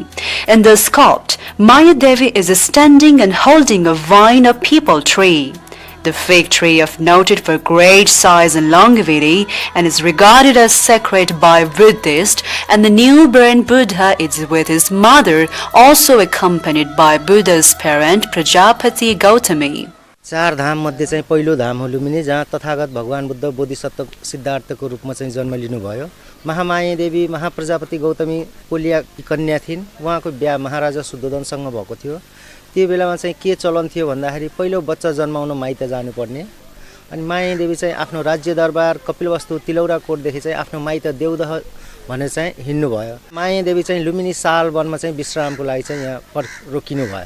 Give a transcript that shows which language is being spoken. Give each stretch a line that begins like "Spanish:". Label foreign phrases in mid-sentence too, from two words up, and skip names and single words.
English: In the sculpt, Maya Devi is standing and holding a vine or peepal tree. The fig tree of noted for great size and longevity and is regarded as sacred by Buddhists, and the newborn Buddha is with his mother, also accompanied by Buddha's parent Prajapati Gautami.
Nepali: चार धाम मध्ये चाहिँ पहिलो धाम हो लुम्बिनी, जहाँ तथागत भगवान बुद्ध बोधिसत्व सिद्धार्थको रूपमा चाहिँ जन्म लिनुभयो। महामाया देवी महाप्रजापति गौतमी कोलियाकी कन्या थिइन्। उहाँको बिहा महाराजा शुद्धोधनसँग भएको थियो। त्यो बेलामा चाहिँ के चलन थियो भन्दाखेरि पहिलो बच्चा जन्माउन माइत जानुपर्ने, अनि माया देवी चाहिँ आफ्नो राज्य दरबार कपिलवस्तु तिलौरा कोटदेखि चाहिँ आफ्नो माइत देवदह भनेर चाहिँ हिँड्नु भयो। माया देवी चाहिँ लुम्बिनी साल वनमा चाहिँ विश्रामको लागि चाहिँ यहाँ रोकिनु भयो।